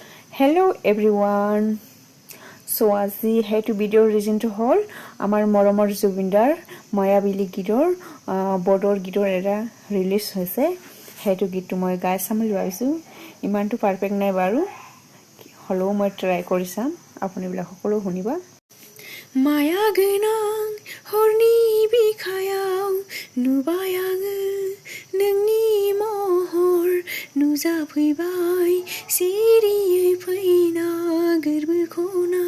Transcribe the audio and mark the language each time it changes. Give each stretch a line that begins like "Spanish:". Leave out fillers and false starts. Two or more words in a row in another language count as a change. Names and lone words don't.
English: Hello everyone.
Assamese: So আজি হেতু ভিডিঅ'ৰ ৰিজনটো হ'ল আমাৰ মৰমৰ জুবিনদাৰ মায়াবিলি গীতৰ বৰ্ডৰ গীতৰ এটা ৰিলিজ হৈছে হেতু গীতটো মই গাই চাম বুলি ভাবিছো ইমানটো পাৰফেক্ট নাই বাৰু হলো মই ট্ৰাই কৰি চাম আপুনিবিলাক সকলো শুনিবা মায়া
Bodo: गोनां हरनि बिखायाव नुबाय आङो नोंनि महर नुजाफैबाय सिरियै फैना गोरबोखौ